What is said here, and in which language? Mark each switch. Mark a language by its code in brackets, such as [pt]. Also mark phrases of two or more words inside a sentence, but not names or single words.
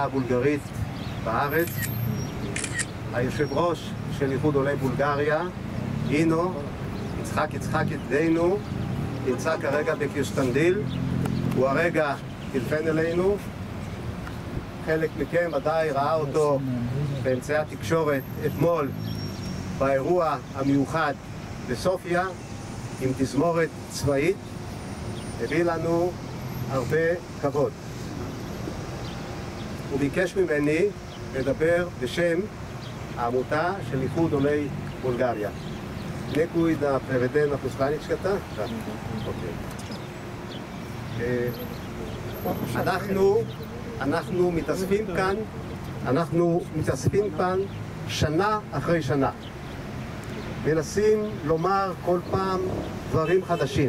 [he] הבולגרית בארץ, היושב ראש של איחוד עולי בולגריה, אינו, יצחק ידידנו, נמצא כרגע בקיוסטנדיל, הוא הרגע טלפן אלינו, חלק מכם ודאי ראה אותו באמצעי התקשורת אתמול באירוע המיוחד בסופיה עם תזמורת צבאית, הביא לנו הרבה כבוד. הוא ביקש ממני לדבר בשם העמותה של איחוד עולי בולגריה. [bg] Некои да преведе на посланичката? Да. [he] אנחנו מתאספים כאן שנה אחרי שנה. מנסים לומר כל פעם דברים חדשים.